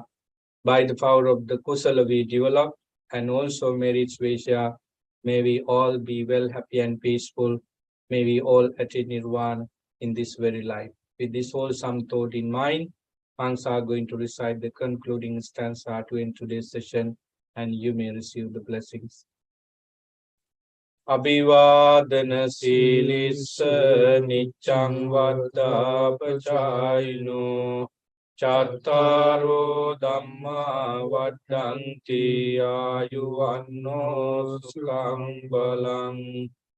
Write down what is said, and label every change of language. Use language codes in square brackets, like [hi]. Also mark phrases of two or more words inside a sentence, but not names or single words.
[en] By the power of the Kusala we develop, and also merits Vaishya, may we all be well, happy and peaceful. May we all attain Nirvana in this very life. With this wholesome thought in mind, monks are going to recite the concluding stanza to end today's session, and you may receive the blessings. [pi] Abhivadana silissa niccang vaddapachayino Chattaro dhamma vaddanti ayuvanno sukhang balang